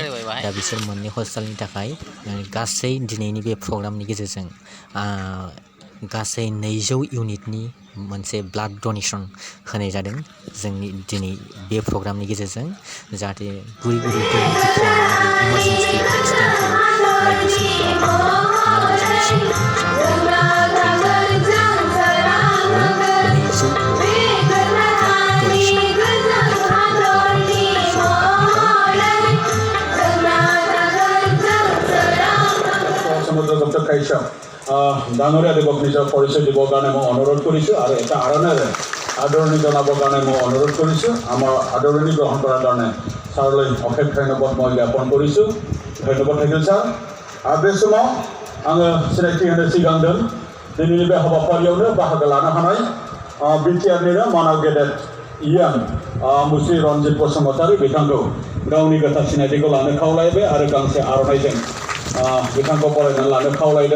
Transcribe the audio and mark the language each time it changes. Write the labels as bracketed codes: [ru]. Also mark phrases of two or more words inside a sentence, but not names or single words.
[brx] दा बिसोर मोननै हस्पिटालनि थाखाय गासै दिनैनि बे प्रग्रामनि गेजेरजों गासै 200 इउनिटनि मोनसे [en] blood donation [brx] होनाय जादों जोंनि दिनै बे प्रग्रामनि गेजेरजों, जाहाथे गुरै दुखिया आरो [en] emergency accidentphor [brx] बायदिसिना हाबाफारियाव नांगौ जानाय सुबुंफोरनो जाहाथे थै जानो थाखाय 200 इउनिट [as] ডাঙৰীয়া দেৱক নিজৰ পৰিচয় দিবৰ কাৰণে মই অনুৰোধ কৰিছোঁ আৰু এটা আদৰণি জনাবৰ কাৰণে মই অনুৰোধ কৰিছোঁ। আমাৰ আদৰণি গ্ৰহণ কৰাৰ কাৰণে ছাৰলৈ অশেষ ধন্যবাদ মই জ্ঞাপন কৰিছোঁ। ধন্যবাদ থাকিল ছাৰ। [brx] आरो बे समाव आङो सिनायथि होनो सिगांदों दिनैनि बे हाबाफारियावनो बाहागो लानो हानाय बिटिआरनिनो मानाव गेदेर Gyan Musri Ranjit Basumatary बिथांखौ गावनि गोथार सिनायथिखौ लानो खावलायबाय आरो गांसे आर'नाइजों बिथांखौ बरायनानै लानो खावलायदों।